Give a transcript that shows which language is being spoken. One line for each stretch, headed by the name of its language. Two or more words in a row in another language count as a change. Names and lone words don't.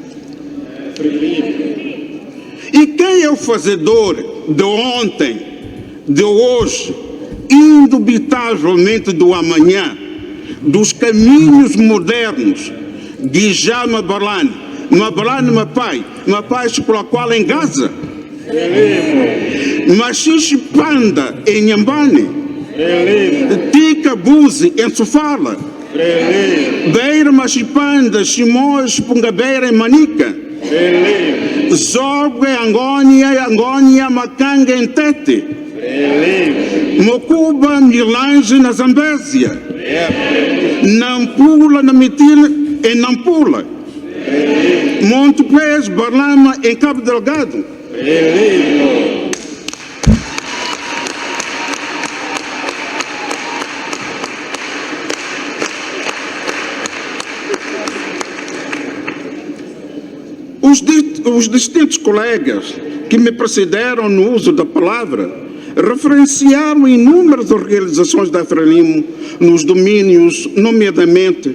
Portuguese: E quem é o fazedor de ontem, de hoje, indubitavelmente do amanhã, dos caminhos modernos de Jama Barlane, Mabalane Mapai pela qual em Gaza, Machixe Panda em Nhambane, Tica Buzi em Sofala, Beira Machipanda, Chimós Pungabeira em Manica, Zogwe Angônia Macanga em Tete, Mocuba Mirlange na Zambésia, Nampula na Mitila em Nampula, Monte Pés, Barlama em Cabo Delgado. Os distintos colegas que me precederam no uso da palavra referenciaram inúmeras realizações da Frelimo nos domínios, nomeadamente,